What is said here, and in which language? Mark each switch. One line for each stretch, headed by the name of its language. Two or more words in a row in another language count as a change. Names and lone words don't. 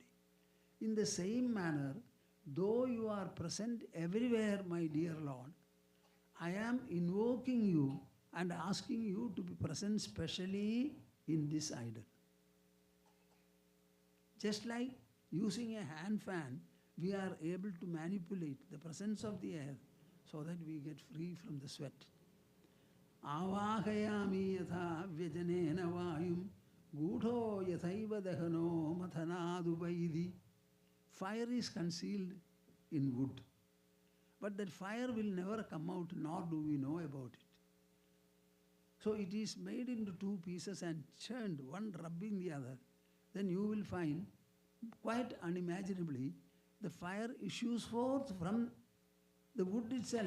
English: In the same manner, though you are present everywhere, my dear Lord, I am invoking you and asking you to be present specially in this idol. Just like using a hand fan, we are able to manipulate the presence of the air so that we get free from the sweat.
Sanskrit: Avahayami yatha vyajanena vayum gudho yathaiva dahano mathanaduvaidi.
English: Fire is concealed in wood, but that fire will never come out, nor do we know about it. So it is made into two pieces and churned, one rubbing the other. Then you will find, quite unimaginably, the fire issues forth from the wood itself.